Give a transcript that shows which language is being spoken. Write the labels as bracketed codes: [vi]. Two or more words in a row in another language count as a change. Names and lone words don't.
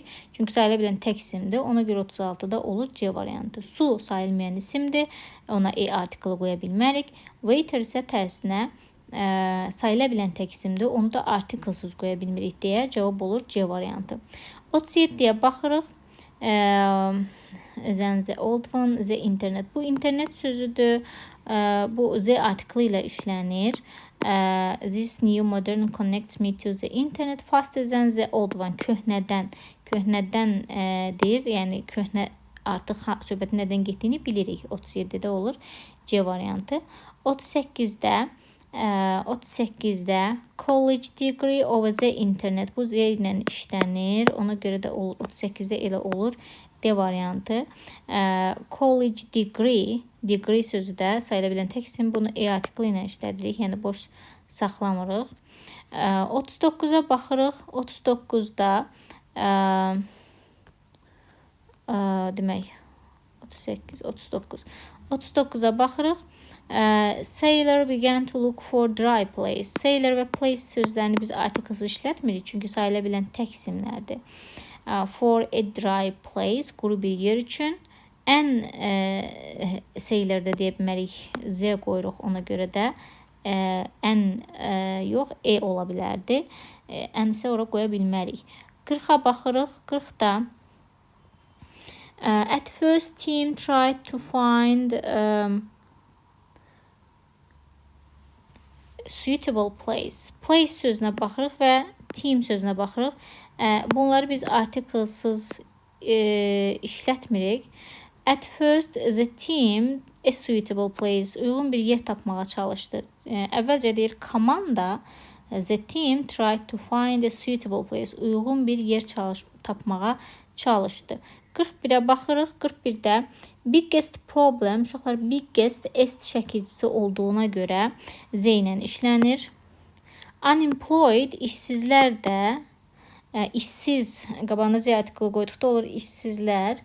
[az] Çünki sayıla bilən tək isimdir. Ona görə 36-da olur C variantı. Su sayılmayan isimdir. Ona artiklı qoya bilmərik. Waiter isə tərsinə sayıla bilən tək isimdir. Onu da artiklsız qoya bilmirik deyə cavab olur C variantı. 37-yə baxırıq. [en] The old one, the internet. [az] Bu internet sözüdür. Bu Z artiklı ilə işlənir. [en] This new modern connects me to the internet faster than the old one. [az] Köhnədən deyir. Yəni köhnə artıq söhbətin nədən getdiyini bilirik. 37-də olur C variantı. [en] 38-də college degree over the internet. [az] Bu Z ilə işlənir. Ona görə də 38-də elə olur D variantı. [en] College degree [az] sözü də sayıla bilən tək isim. Bunu artiklı ilə işlədirik. Yəni boş saxlamırıq. 39-a baxırıq. 39-da demək 38, 39. 39-a baxırıq. [en] Sailor began to look for dry place. [az] Sailor və place sözlərini biz artiklsız işlətmirik. Çünki sayıla bilən tək isimlərdir. [en] For a dry place, [az] quru bir yer üçün. Ən Sailor-da deyə bilmərik. Z qoyuruq ona görə də. Ən yox, ola bilərdi. Ən isə ora qoya bilmərik. 40-a baxırıq. [en] 40-da at first team tried to find suitable place. [az] Place sözünə baxırıq və team sözünə baxırıq. Bunları biz artiklsız işlətmirik. [en] At first the team a suitable place. [az] Uyğun bir yer tapmağa çalışdı. Əvvəlcə deyir komanda [en] the team tried to find a suitable place. [az] Uyğun bir yer tapmağa çalışdı. 41-ə baxırıq. 41-də [en] biggest problem. [az] Uşaqlar, biggest est şəkilcisi olduğuna görə Z ilə işlənir. Unemployed, işsizlər də işsiz, qabağına Z artiklı qoyduqda olur işsizlər.